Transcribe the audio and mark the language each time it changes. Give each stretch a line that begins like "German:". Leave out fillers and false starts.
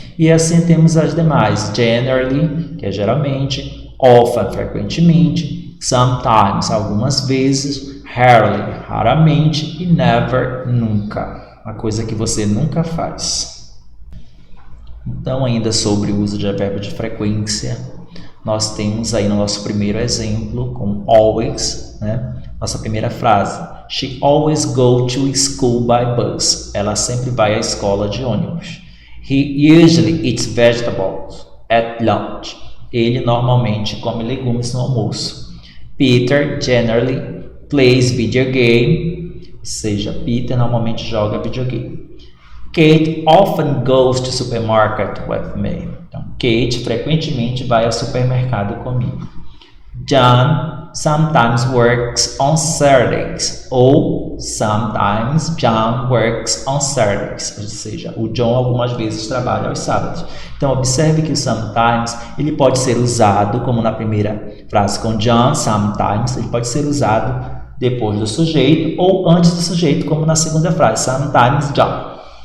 Portuguese: E assim temos as demais, generally, que é geralmente, often, frequentemente, sometimes, algumas vezes, rarely, raramente, e never, nunca. Uma coisa que você nunca faz. Então, ainda sobre o uso de advérbio de frequência, nós temos aí no nosso primeiro exemplo, com always, né? Nossa primeira frase,
English: she always goes to school by bus.
Portuguese: Ela sempre vai à escola de ônibus.
English: He usually eats vegetables at lunch.
Portuguese: Ele normalmente come legumes no almoço.
English: Peter generally plays video game.
Portuguese: Ou seja, Peter normalmente joga videogame.
English: Kate often goes to supermarket with me.
Portuguese: Então, Kate frequentemente vai ao supermercado comigo.
English: John sometimes works on Saturdays.
Portuguese: Ou
English: sometimes John works on Saturdays.
Portuguese: Ou seja, o John algumas vezes trabalha aos sábados. Então, observe que o sometimes ele pode ser usado, como na primeira frase com John, sometimes, ele pode ser usado depois do sujeito ou antes do sujeito, como na segunda frase, sometimes John.